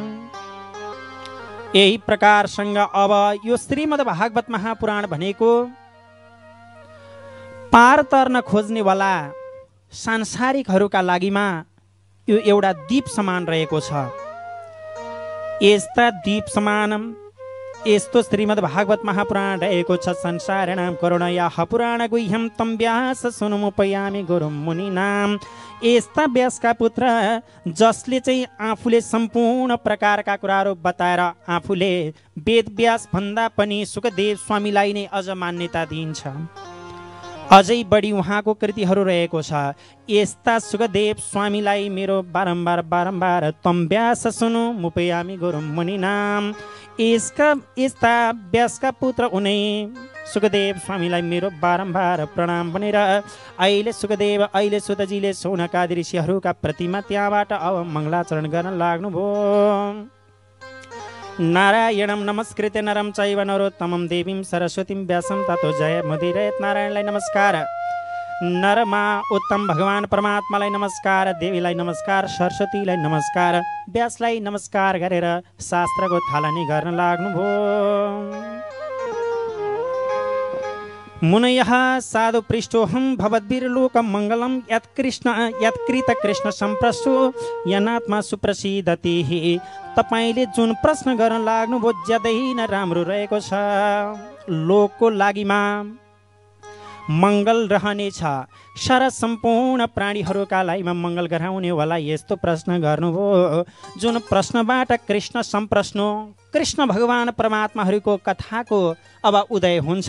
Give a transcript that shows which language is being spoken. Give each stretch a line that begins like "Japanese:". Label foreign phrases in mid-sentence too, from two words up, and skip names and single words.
Nepali: यही प्रकारसँग अब यो श्रीमद् भागवत महापुराण भनेको पार तर्न खोज्नेवाला सांसारिकहरूका लागिमा यो एउटा दीप समान रहेको छ। यस्ता दीप समान यस्तो श्रीमद् भागवत महापुराण रहेको छ।
Sanskrit: संसारिणां करुणया पुराण गुह्यं तं व्यास सुनुमुपयामि गुरुं मुनिनां।
Nepali: यस्ता व्यासका पुत्र जसले चाहिँ आफूले सम्पूर्ण प्रकारका कुराहरू बताएर आफूले वेद व्यास भन्दा पनि सुखदेव स्वामीलाई नै अझ मान्यता दिन्छ, अझै बढी उहाँको कृतिहरू रहेको छ। यस्ता सुखदेव स्वामीलाई मेरो बारम्बार
Sanskrit: तम व्यास सुनु मुपयामि गुरुं मुनिनाम।
Nepali: यस्ता व्यासका पुत्र उनै सुखदेव स्वामीलाई मेरो बारम्बार प्रणाम भनेर अहिले सुतजीले सौनकादि ऋषिहरूका प्रतिमा त्यहाँबाट अब मङ्गलाचरण गर्न लाग्नुभयो।
Sanskrit: नारायणं नमस्कृत्य नरं चैव नरोत्तमं देवीं सरस्वतीं व्यासं ततो जय मुदीरयेत्।
Nepali: नारायणलाई नमस्कार, नरमा उत्तम भगवान परमात्मालाई नमस्कार, देवीलाई नमस्कार, सरस्वतीलाई नमस्कार, व्यासलाई नमस्कार गरेर शास्त्रको थालनी गर्न लाग्नुभयो।
Sanskrit: मुनयः साधु पृष्ठोऽहं भवद्भिर्लोकं मङ्गलं यत्कृत कृष्ण सम्प्रसो यनात्मा सुप्रसिद्धति।
Nepali: तपाईले जुन प्रश्न गर्न लाग्नुभयो ज्यादै न राम्रो रहेको छ। लोकको लागिमा मङ्गल रहनेछ, सारा सम्पूर्ण प्राणीहरूका लागिमा मङ्गल गराउनेवाला यस्तो प्रश्न गर्नुभयो जुन प्रश्नबाट
Sanskrit: कृष्ण सम्प्रश्नो
Nepali: कृष्ण भगवान परमात्माहरूको कथाको अब उदय हुन्छ।